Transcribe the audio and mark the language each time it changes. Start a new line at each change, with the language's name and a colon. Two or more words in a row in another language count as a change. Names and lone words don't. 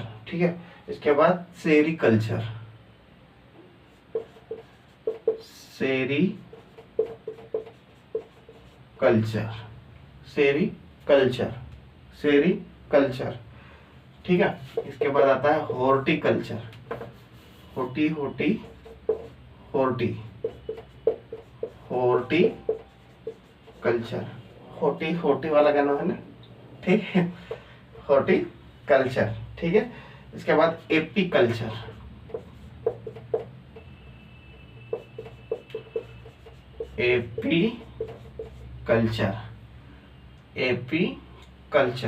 Hindi: ठीक है, इसके बाद सेरीकल्चर, सेरीकल्चर, सेरीकल्चर, सेरीकल्चर। ठीक है, इसके बाद आता है हॉर्टिकल्चर, होटी होटी होर्टी, हॉर्टिकल्चर, होटी होटी वाला गाना है ना, ठीक है, हॉर्टिकल्चर। ठीक है, इसके बाद एपीकल्चर, एपीकल्चर, एपीकल्चर।